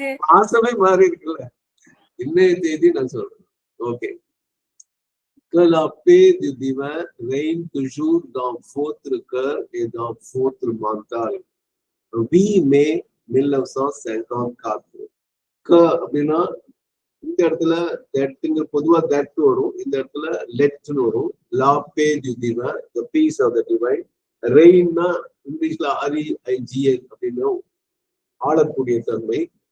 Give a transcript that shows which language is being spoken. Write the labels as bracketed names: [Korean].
[Tamil] மாசமே மாறி இருக்குல்ல, இன்னைய தேதி நான் சொல்றேன். Okay. [French] Que la paix du divin règne toujours dans votre cœur et dans votre mental. 8 mai 1954. [Tamil] க அப்படின்னா இந்த இடத்துல தட்ங்க பொதுவா தட் வரும், இந்த இடத்துல லெட்னு வரும். [French] லா பே டு டிவைன், [English] The peace of the divine. [Tamil] ரெயின்னா இங்கிலீஷ்ல REIGN அப்படின்னு ஆளக்கூடிய தன்மை.